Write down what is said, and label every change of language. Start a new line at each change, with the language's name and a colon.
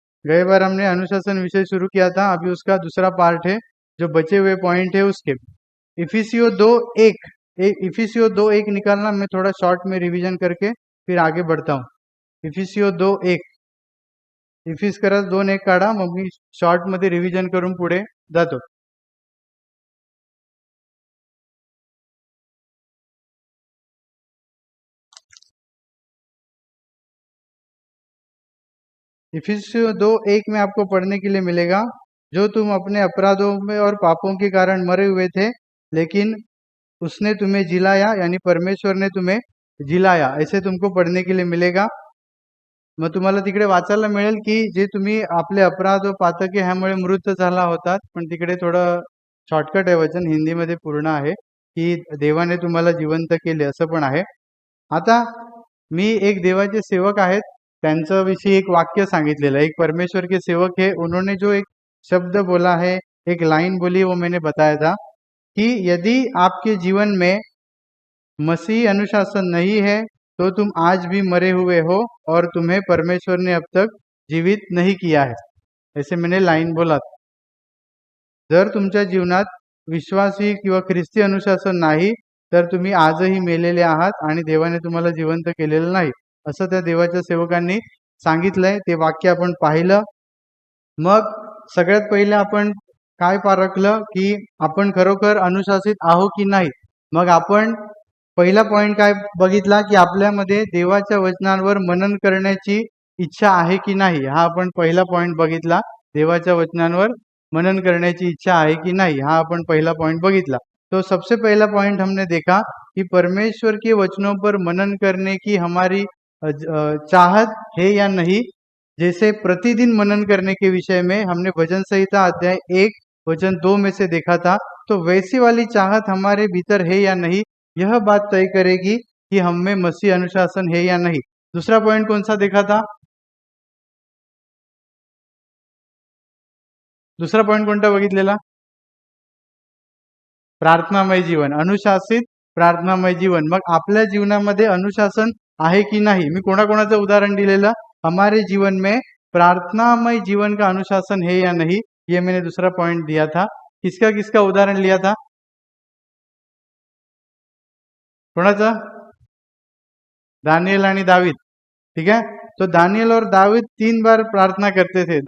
Hindi: गए बार हमने अनुशासन विषय शुरू किया था, अभी उसका दूसरा पार्ट है, जो बचे हुए पॉइंट है उसके। इफिसियो 2:1, इफिसियो 2:1 निकालना, मैं थोड़ा शॉर्ट में रिवीजन करके फिर आगे बढ़ता हूँ।
Marathi: इफिसियो 2:1, इफिस करत 2:1 काढा, मग मी शॉर्ट मध्ये रिव्हिजन करून पुढे जातो।
Hindi: इफिसियों 2:1 में आपको पढ़ने के लिए मिलेगा, जो तुम अपने अपराधों में और पापों के कारण मरे हुए थे, लेकिन उसने तुम्हें जिलाया, यानी परमेश्वर ने तुम्हें जिलाया, ऐसे तुमको पढ़ने के लिए मिलेगा।
Marathi: मग तुम्हाला तिकडे वाचायला मिळेल की जे तुम्ही आपले अपराध व पातके ह्यामुळे मृत झाला होतात, पण तिकडे थोडं शॉर्टकट आहे, वचन हिंदीमध्ये पूर्ण आहे की देवाने तुम्हाला जिवंत केले, असं पण आहे। आता मी एक देवाचे सेवक आहेत, त्यांच्या विषयी एक वाक्य सांगितलेलं है।
Hindi: एक परमेश्वर के सेवक है, उन्होंने जो एक शब्द बोला है, एक लाइन बोली, वो मैंने बताया था कि यदि आपके जीवन में मसीह अनुशासन नहीं है तो तुम आज भी मरे हुए हो और तुम्हें परमेश्वर ने अब तक जीवित नहीं किया है, ऐसे मैंने लाइन बोला था।
Marathi: जर तुमच्या जीवनात विश्वासी किंवा ख्रिस्ती अनुशासन नाही, तर तुम्ही आजही मेलेले आहात आणि देवाने तुम्हाला जिवंत केलेलं नाही, असं त्या देवाच्या सेवकांनी सांगितलंय। ते वाक्य आपण पाहिलं। मग सगळ्यात पहिले आपण काय पारखलं की आपण खरोखर अनुशासित आहो की नाही। मग आपण पहिला पॉइंट काय बघितला की आपल्यामध्ये देवाच्या वचनांवर मनन करण्याची इच्छा आहे की नाही, हा आपण पहिला पॉइंट बघितला। देवाच्या वचनांवर मनन करण्याची इच्छा
Hindi: है कि नहीं, हाँ अपन पहला पॉइंट बघितला। तो सबसे पहला पॉइंट हमने देखा कि परमेश्वर के वचनों पर मनन करने की हमारी चाहत है या नहीं। जैसे प्रतिदिन मनन करने के विषय में हमने भजन संहिता अध्याय 1 वचन 2 में से देखा था, तो वैसी वाली चाहत हमारे भीतर है या नहीं, यह बात तय करेगी कि हम में मसीह अनुशासन है या नहीं। दूसरा पॉइंट कौन सा देखा था?
Marathi: दूसरा पॉइंट कोणता बघितलेला? प्रार्थनामय जीवन, अनुशासित प्रार्थनामय जीवन। मग आपल्या जीवनामध्ये अनुशासन आहे की नाही? मी कोणाकोणाचं उदाहरण दिलेलं?
Hindi: हमारे जीवन में प्रार्थनामय जीवन का अनुशासन है या नहीं, ये मैंने दूसरा पॉइंट दिया था। किसका किसका उदाहरण लिया था?
Marathi: कोणाचा? दानियल आणि दावीद।
Hindi: ठीक है, तो दानियल और दावीद 3 बार प्रार्थना करते थे।